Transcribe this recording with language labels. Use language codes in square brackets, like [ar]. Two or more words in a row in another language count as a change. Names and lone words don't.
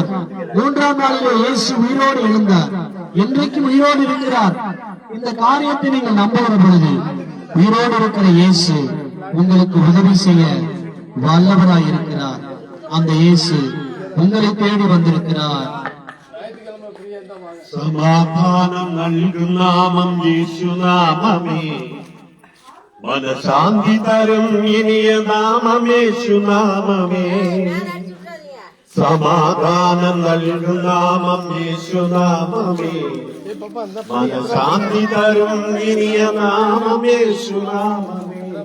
[ta] 3ஆம் நாளிலே இயேசு உயிரோடு எழுந்தார். என்றைக்கு உயிரோடு இருக்கிறார். இந்த காரியத்தை நீங்கள் நம்புகிற பொழுது உயிரோடு இருக்கிற இயேசு உங்களுக்கு உதவி செய்ய வல்லவராய் இருக்கிறார். அந்த இயேசு உங்களை தேடி வந்திருக்கிறார். [ml] സമാധാനം നൽകും നാമം യേശുനാമമേ, മനശാന്തി തരും ഇനിയ നാമം യേശുനാമമേ. സമാധാനം നൽകും നാമം യേശുനാമമേ, മനശാന്തി തരും ഇനിയ നാമം യേശുനാമമേ.